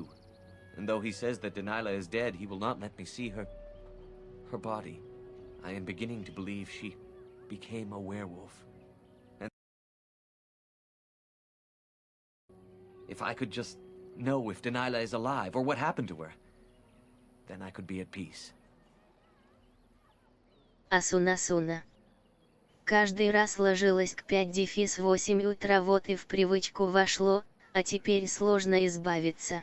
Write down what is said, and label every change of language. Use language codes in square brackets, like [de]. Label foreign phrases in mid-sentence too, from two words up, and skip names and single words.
[en] And though he says that Denilah is dead, he will not let me see her body. I am beginning to believe she became a werewolf. And if I could just know if Denilah is alive, or what happened to her, then I could be at peace. Асуна-суна. [ru] Каждый раз ложилась к 5-8 утра, вот и в привычку вошло, а теперь сложно избавиться.